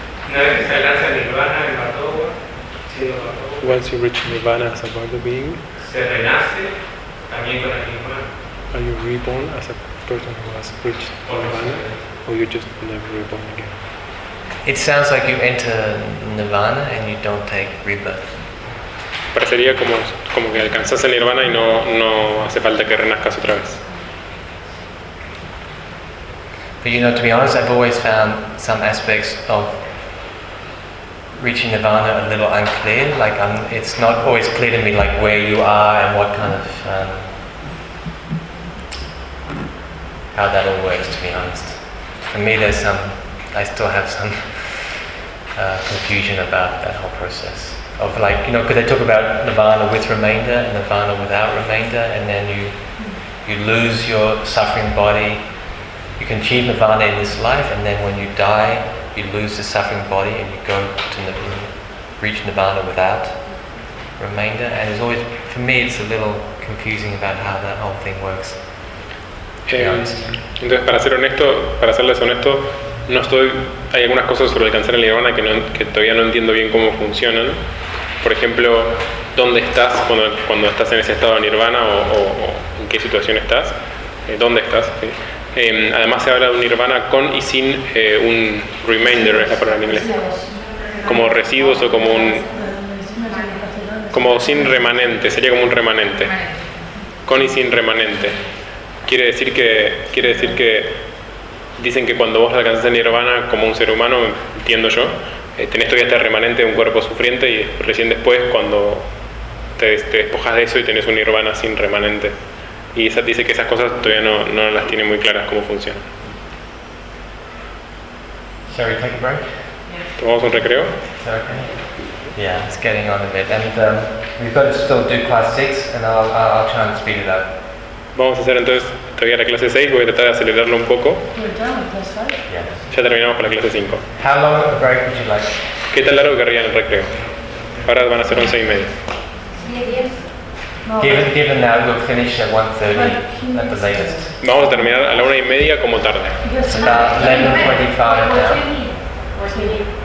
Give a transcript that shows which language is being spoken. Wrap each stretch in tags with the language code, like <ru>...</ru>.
<es>Una vez que se alcanza el nirvana, el bardo.</es> <en>Once you reach nirvana as a bardo being,</en> <es>se renace también con el nirvana.</es> <en>Are you reborn as a person who has reached nirvana, or you just never reborn again? It sounds like you enter nirvana and you don't take rebirth.</en> <es>Parecería como que alcanzas el nirvana y no hace falta que renazcas otra vez.</es> <en>But you know, to be honest, I've always found some aspects of reaching nirvana a little unclear, like it's not always clear to me like where you are and what kind of how that all works, to be honest. For me there's some, I still have some confusion about that whole process of like, you know, because they talk about nirvana with remainder and nirvana without remainder, and then you lose your suffering body, you can achieve nirvana in this life, and then when you die you lose the suffering body and you go to reach nirvana without remainder, and it's always, for me it's a little confusing about how that whole thing works.</en> <es>Entonces para serles honesto, no estoy, hay algunas cosas sobre alcanzar el nirvana que todavía no entiendo bien cómo funcionan. Por ejemplo, ¿dónde estás cuando estás en ese estado de nirvana o en qué situación estás? ¿Dónde estás? ¿Sí? Además se habla de un nirvana con y sin un remainder, es la palabra en inglés, como residuos o como un, como sin remanente, sería como un remanente, con y sin remanente. Quiere decir que dicen que cuando vos alcanzas el nirvana como un ser humano, entiendo yo, tenés todavía este remanente de un cuerpo sufriente, y recién después cuando te despojas de eso y tenés un nirvana sin remanente. Y esa dice que esas cosas todavía no las tiene muy claras cómo funcionan.</es> <en>Shall we take a break?</en> <es>Yeah. ¿Tomamos un recreo?</es> <en>Is that okay? Yeah, it's getting on a bit. And we've got to still do class 6, and I'll try and speed it up.</en> <es>Vamos a hacer entonces todavía la clase 6, voy a tratar de acelerarlo un poco.</es> <en>We're done with class 5?</en> <es>Yeah. Ya terminamos con la clase 5.</es> <en>How long of a break would you like?</en> <es>¿Qué tan largo querrían el recreo? Ahora van a ser 11 y media. No.</es> <en>Given that we'll finish at 1:30 at the latest.</en> <es>Vamos a terminar a la 1:30 como tarde.</es> <en>It's about 11:25 now.</en>